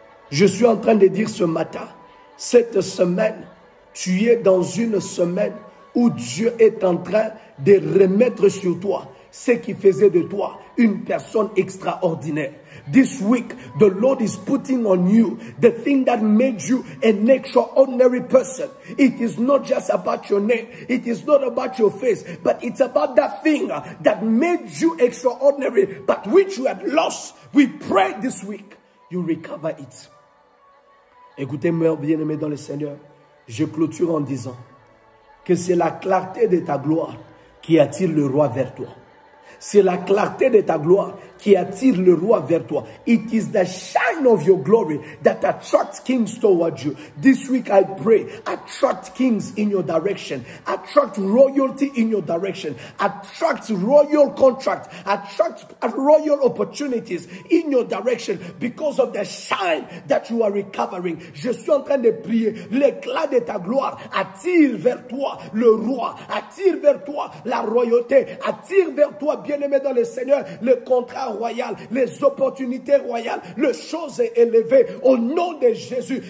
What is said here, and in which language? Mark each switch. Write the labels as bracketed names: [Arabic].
[French] Je suis en train de dire ce matin, cette semaine, tu es dans une semaine où Dieu est en train de remettre sur toi ce qui faisait de toi une personne extraordinaire. [English] This week, the Lord is putting on you the thing that made you an extraordinary person. It is not just about your name. It is not about your face. But it's about that thing that made you extraordinary, but which you had lost. We pray this week, you recover it. [French] Écoutez-moi, bien-aimés dans le Seigneur. Je clôture en disant que c'est la clarté de ta gloire qui attire le roi vers toi. C'est la clarté de ta gloire qui attire le roi vers toi. [English] It is the shine of your glory that attracts kings towards you. This week I pray, attract kings in your direction. Attract royalty in your direction. Attract royal contract. Attract royal opportunities in your direction because of the shine that you are recovering. [French] Je suis en train de prier. L'éclat de ta gloire attire vers toi le roi. Attire vers toi la royauté. Attire vers toi, bien-aimé dans le Seigneur, le contrat royal, les opportunités royales, les choses élevées au nom de Jésus.